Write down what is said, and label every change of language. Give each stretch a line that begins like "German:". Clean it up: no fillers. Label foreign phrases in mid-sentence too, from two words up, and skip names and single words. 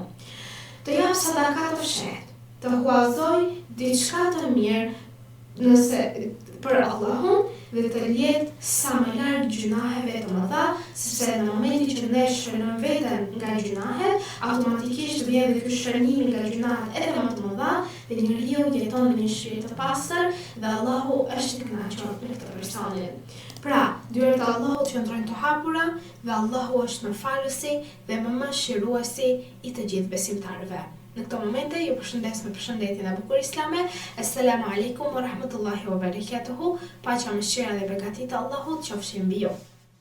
Albanian: Të jap sadaka të fshehtë, të huazoj diçka të mirë nëse për Allahun dhe të jetë sa më larg gjunaheve të mëdha, sepse në momentin që ne shënojmë veten nga gjunahet, automatikisht vjen dhe ky shënim nga gjunahet edhe më të mëdha dhe njeriu jeton me një shpirt të pastër dhe Allahu është i kënaqur me këtë personin. Pra, dyert e Allahut qëndrojnë të hapura dhe Allahu është mëfalësi dhe më mëshiruesi i të gjithë besimtarëve. Në këto momente ju përshëndes me përshëndetjen e bukur islame.
Arabic: السلام عليكم ورحمة الله وبركاته.
Albanian: Paqja, mëshira dhe begatit e Allahut qofshin mbi ju.